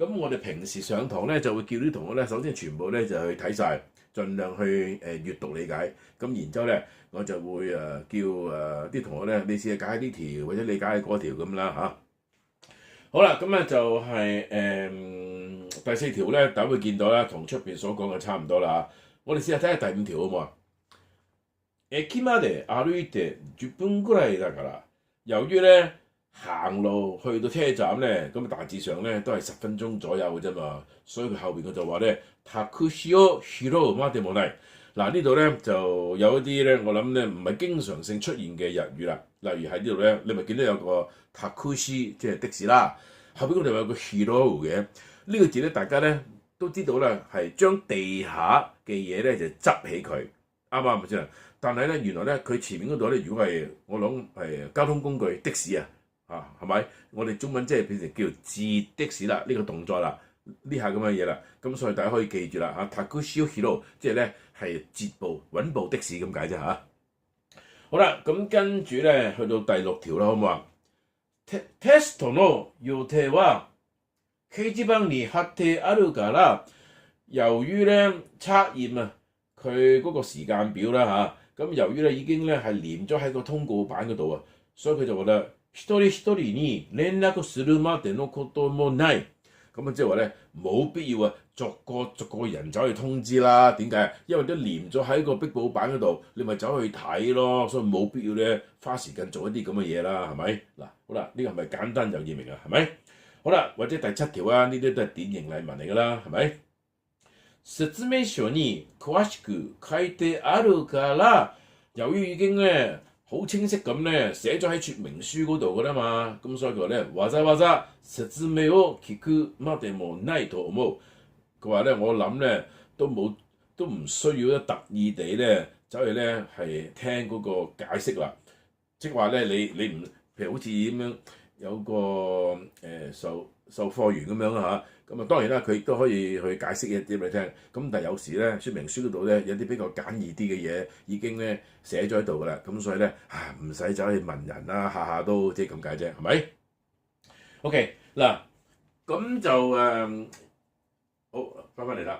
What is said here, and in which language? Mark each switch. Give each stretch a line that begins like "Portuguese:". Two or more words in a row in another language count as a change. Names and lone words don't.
Cantonese: 咁我哋平時上堂咧就會叫啲同學咧，首先全部咧就去睇晒，盡量去閱讀理解。咁然之後咧，我就會叫啲同學咧，你試下解呢條或者理解嗰條咁啦嚇。好啦，咁咧就係第四條咧，大家會見到啦，同出邊所講嘅差唔多啦嚇。我哋試下睇下第五條好唔好啊？
Japanese: 駅まで歩いて10分ぐらいだから，
Cantonese: 由於咧行路去到車站咧，咁大致上咧都係10分鐘左右嘅啫嘛，所以佢後邊佢就話咧，
Japanese: タクシーを拾うまでもない。
Cantonese: 嗱呢度咧就有一啲咧，我諗咧唔係經常性出現嘅日語啦。例如喺呢度咧，你咪見到有個タクシー即係的士啦，後邊嗰度有個拾う嘅呢個字咧，大家咧都知道咧係將地下嘅嘢咧就執起佢，啱唔啱先？但係咧原來咧佢前面嗰度咧，如果係我諗係交通工具的士啊係咪？我哋中文即係變成叫截的士啦，呢個動作啦，呢下咁嘅嘢啦，咁所以大家可以記住啦嚇，
Japanese: タクシーを拾う
Cantonese: 即係咧係截步穩步的士咁解啫嚇。好啦，咁跟住咧去到第6條啦，好唔好啊？
Japanese: テストの予定は掲示板に貼ってあるから，
Cantonese: 由於咧測驗啊，佢嗰個時間表啦嚇，咁由於咧已經咧係連咗喺個通告板嗰度啊，所以佢就話咧
Japanese: 一人一人に連絡するまでのこともない。
Cantonese: 咁啊，即係話咧冇必要啊，逐個人走去通知啦。點解？因為都連咗喺個壁報板嗰度，你咪走去睇咯。所以冇必要咧花時間做一啲咁嘅嘢啦，係咪？嗱，好啦，呢個係咪簡單就易明啊？係咪？好啦，或者第7條啊，呢啲都係典型例文嚟㗎啦，係咪？
Japanese: 説明書に詳しく書いてあるから，
Cantonese: 由於已經咧好清晰咁咧寫咗喺說明書嗰度㗎啦嘛，咁所以佢話咧
Japanese: わざわざ説明を聞くまでもないと思う。
Cantonese: 佢話咧我諗咧都唔需要咧特意地咧走去咧係聽嗰個解釋啦，即係話咧你唔譬如好似咁樣有個售貨員咁樣啊嚇，咁啊當然啦佢亦都可以去解釋一啲俾你聽，咁但係有時咧說明書嗰度咧有啲比較簡易啲嘅嘢已經咧寫咗喺度㗎啦，咁所以咧唔使走去問人啦，下下都即係咁解啫，係咪 ？OK 嗱，咁就好翻嚟啦。